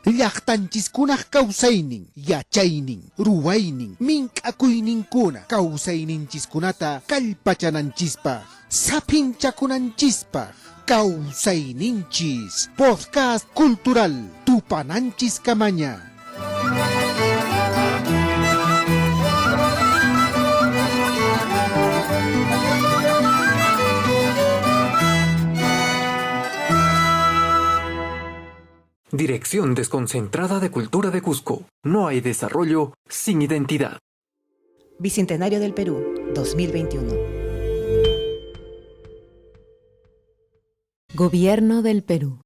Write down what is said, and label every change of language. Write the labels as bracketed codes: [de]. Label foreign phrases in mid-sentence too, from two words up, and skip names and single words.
[qu] llaqtanchiskunaq kawsaynin yachaynin ruwaynin mink'akuyninkuna kawsayninchiskunata kallpachananchispaq sapinchakunanchispaq Kawsayninchis podcast cultural tupananchis kamaña. [es] Dirección Desconcentrada de Cultura de Cusco. No hay desarrollo sin identidad. Bicentenario del Perú, 2021. Gobierno del Perú.